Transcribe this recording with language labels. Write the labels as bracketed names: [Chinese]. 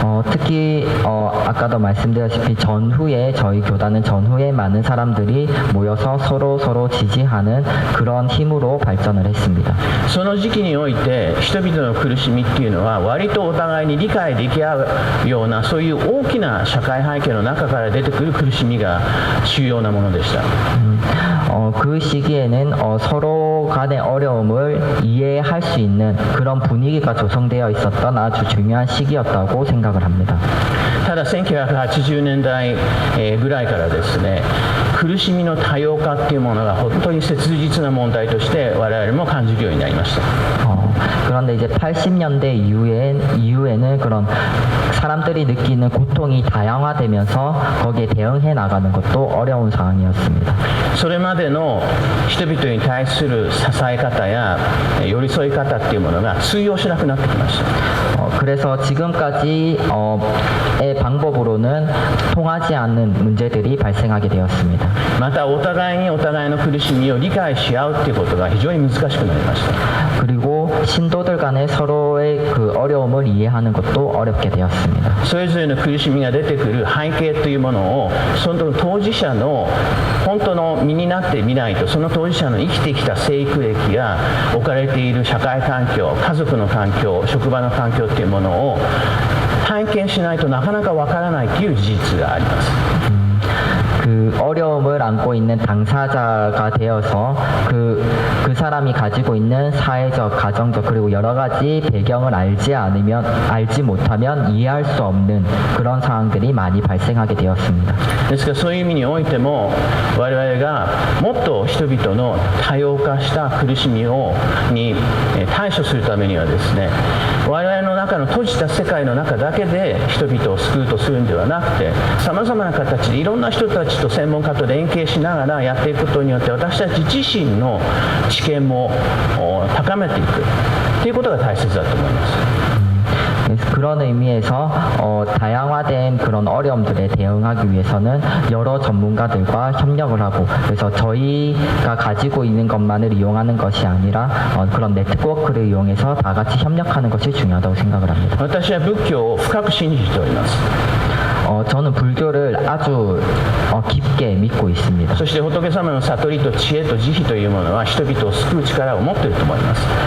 [Korean] 특히 아까도 말씀드렸다시피 전후에 저희 교단은 전후에 많은 사람들이 모여서 서로 지지하는 그런 힘으로 발전을 했습니다. [Japanese] その時期において人々の苦しみっていうのは割とお互いに理解でき合うようなそういう大きな社会背景の中から出てくる苦しみが主要なものでした。 [Korean] 그 시기에는 서로 간의 어려움을 이해할 수 있는 그런 분위기가 조성되어 있었던 아주 중요한 시기였다고 생각을 합니다. [Japanese] ただ1980年代ぐらいからですね苦しみの多様化っていうものが本当に切実な問題として我々も感じるようになりました。 [Korean] 그런데 이제 80년대 이후에는 그런 사람들이 느끼는 고통이 다양화되면서 거기에 대응해 나가는 것도 어려운 상황이었습니다. [Japanese] それまでの人々に対する支え方や寄り添い方っていうものが通用しなくなってきました。 [Korean] 그래서 지금까지의 방법으로는 통하지 않는 문제들이 발생하게 되었습니다. [Japanese] またお互いにお互いの苦しみを理解し合うっていうことが非常に難しくなりました。 [Korean] 그리고 신도들 간에 서로의 그 어려움을 이해하는 것도 어렵게 되었습니다. [Japanese] それぞれの苦しみが出てくる背景というものをその当事者の本当の身になってみないと、その当事者の生きてきた生育歴や置かれている社会環境、家族の環境、職場の環境っていうものを体験しないとなかなかわからないという事実があります。 [Korean] 그 어려움을 안고 있는 당사자가 되어서 그 사람이 가지고 있는 사회적, 가정적 그리고 여러 가지 배경을 알지 못하면 이해할 수 없는 그런 상황들이 많이 발생하게 되었습니다. [Japanese] ですからそういう意味においても我々がもっと人々の多様化した苦しみに対処するためにはですね、我々の中の閉じた世界の中だけで人々を救うとするんではなくて、さまざまな形でいろんな人たちと専門家と連携しながらやっていくことによって私たち自身の知見も高めていくということが大切だと思います。 [Korean] 그런 의미에서 다양화된 그런 어려움들에 대응하기 위해서는 여러 전문가들과 협력을 하고, 그래서 저희가 가지고 있는 것만을 이용하는 것이 아니라 그런 네트워크를 이용해서 다 같이 협력하는 것이 중요하다고 생각을 합니다. [Japanese] 私は仏教を深く信じております。 [Korean] 저는 불교를 아주 깊게 믿고 있습니다. [Japanese] そして仏様の悟りと知恵と慈悲というものは人々を救う力を持っていると思います。